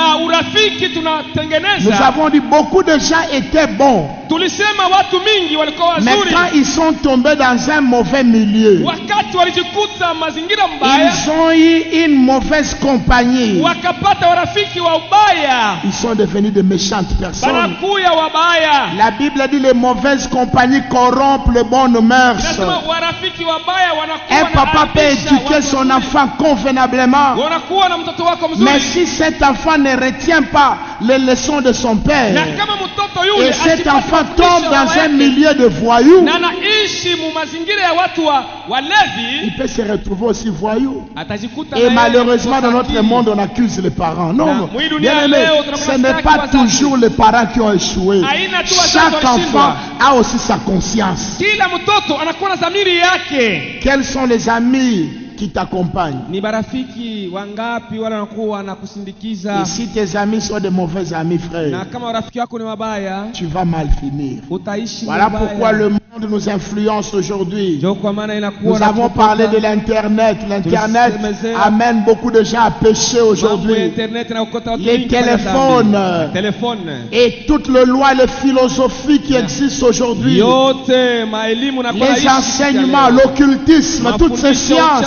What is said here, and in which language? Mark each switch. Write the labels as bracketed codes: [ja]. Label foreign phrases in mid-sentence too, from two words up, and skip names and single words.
[fr] Nous avons dit beaucoup de gens étaient bons, mais quand ils sont tombés dans un mauvais milieu, ils ont eu une mauvaise compagnie, ils sont devenus de méchantes personnes. La Bible dit les mauvaises compagnies corrompent les bonnes mœurs. Un papa peut éduquer son enfant convenablement, mais si cet enfant ne retient pas les leçons de son père, [sw] Na kama mtoto yule [fr] et cet [sw] asipate [fr] enfant [sw] mafundisho [fr] tombe [sw] ya [fr] dans [sw] baba [fr] un [sw] yake, [fr] milieu de voyous, [sw] na anaishi mu mazingira ya watu walevi, [fr] il peut se retrouver aussi voyou. [sw] atajikuta [fr] Et [sw] na yeye [fr] malheureusement, dans [sw] mkosa [fr] notre [sw] akili. [fr] monde, on accuse les parents. [sw] Na [fr] Non, [sw] mwi dunia [fr] bien aimé, [sw] leo, [fr] ce [sw] tunapata [fr] n'est [sw] staki [fr] pas [sw] wazazi. [fr] toujours les parents qui ont échoué. [sw] Haina tu wazazi [fr] Chaque [sw] walishindwa. [fr] enfant a aussi sa conscience. [sw] Kila mtoto anakuwa na dhamiri yake. [fr] Quels sont les amis qui t'accompagnent? [sw] Ni marafiki wangapi wale wanakuwa wanakusindikiza? [fr] Et si tes amis sont de mauvais amis, [sw] Na [fr] frère, [sw] kama marafiki wako ni wabaya, [fr] tu vas mal finir. [sw] utaishi [fr] Voilà [sw] vibaya. [fr] pourquoi le monde nous influence aujourd'hui. [sw] Ndio kwa maana inakuwa [fr] Nous avons parlé de l'Internet. L'Internet amène beaucoup de gens à pécher aujourd'hui. Les téléphones et toutes les lois, les philosophies qui existent aujourd'hui. Les enseignements, l'occultisme, toutes ces sciences.